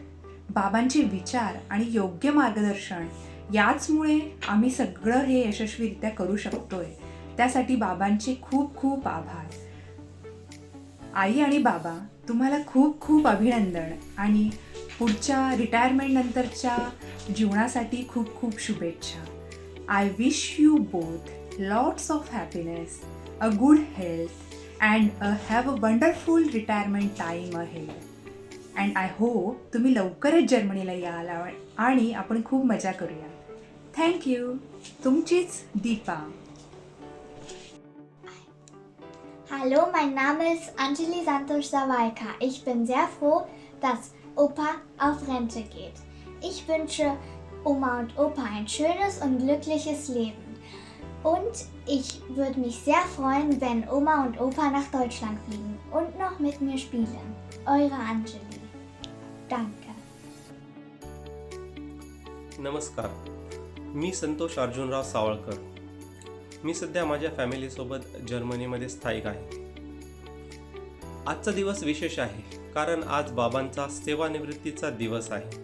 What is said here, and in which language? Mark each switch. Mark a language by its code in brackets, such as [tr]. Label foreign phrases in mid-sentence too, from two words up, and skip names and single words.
[mr] बाबांचे विचार आणि योग्य मार्गदर्शन याचमुळे आम्ही सगळं हे यशस्वीरित्या करू शकतोय. त्यासाठी बाबांचे खूप खूप आभार. आई आणि बाबा, तुम्हाला खूप खूप अभिनंदन आणि पुढच्या रिटायरमेंट नंतरच्या जीवनासाठी खूप खूप शुभेच्छा. [en] I wish you both lots of happiness, a good health and have a wonderful retirement time ahead. And I hope [mr] तुम्ही लवकरच जर्मनीला याल आणि आपण खूप मजा करूया. थँक्यू. तुमचीच दीपा. [de] Hallo, mein Name ist Anjali Santosh Savalka. Ich bin sehr froh, dass Opa auf Rente geht. Ich wünsche Oma und Opa ein schönes und glückliches Leben. Und ich würde mich sehr freuen, wenn Oma und Opa nach Deutschland fliegen und noch mit mir spielen. Eure Anjali. Danke. [mr] नमस्कार, मी संतोष अर्जुनराव सावळकर. मी सध्या माझ्या फॅमिलीसोबत जर्मनीमध्ये स्थायिक आहे. आजचा दिवस विशेष आहे कारण आज बाबांचा सेवानिवृत्तीचा दिवस आहे.